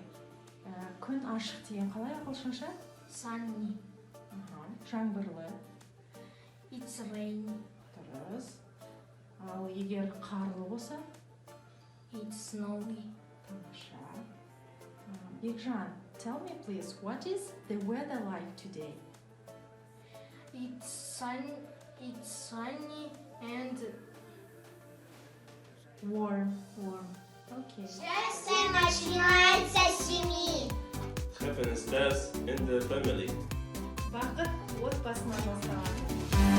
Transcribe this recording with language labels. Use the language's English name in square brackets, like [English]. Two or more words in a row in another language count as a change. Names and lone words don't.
[Kazakh] Күн ашық деген қалай ағылшынша? [English] Sunny. [Kazakh] Жаңбырлы. [English] It's rainy. [Kazakh] Дұрыс. Ал егер қарлы болса? [English] It's snowy. [Kazakh] Тамаша. Бекжан, [English] tell me please, what is the weather like today? It's sunny and Warm. Okay. [Russian] Счастье начинается с семьи. [English] Happiness starts in the family. [Kazakh] Бақыт отбасынан басталады.